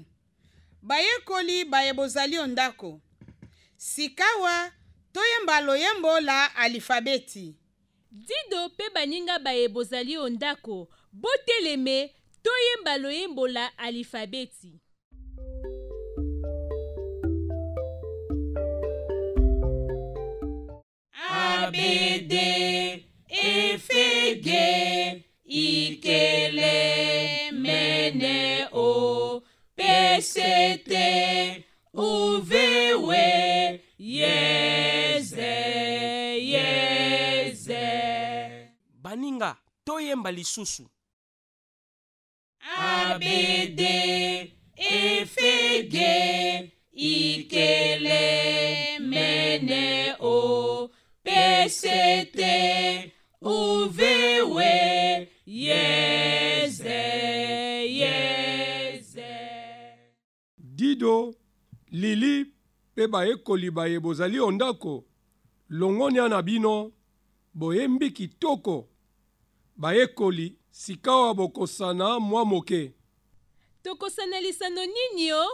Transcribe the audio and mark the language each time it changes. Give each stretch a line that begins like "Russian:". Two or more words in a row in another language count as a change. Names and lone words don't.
Lingala: Bayekoli bayebozali ondako. Sikawa, toyemba loyembo la alifabeti. Dido pe baninga bayebozali ondako, boteleme, toyemba loyembo la alifabeti. A, B, D, F, G, I, K, L, M, N, O, P, C, T, U, V, W, Y, Z, Y, Z. Baninga, toyemba lisusu. A, B, D, F, G, I, K, L, M, N, O, P, C, T, U, V, W, Y, Z, Y, Z. Dido, Lili, pe bayekoli bayebozali ondako. Longonia na bino, boyembi kitoko. Bayekoli, sikawa bokosana mwa moke. Tokosana lisano nini yo?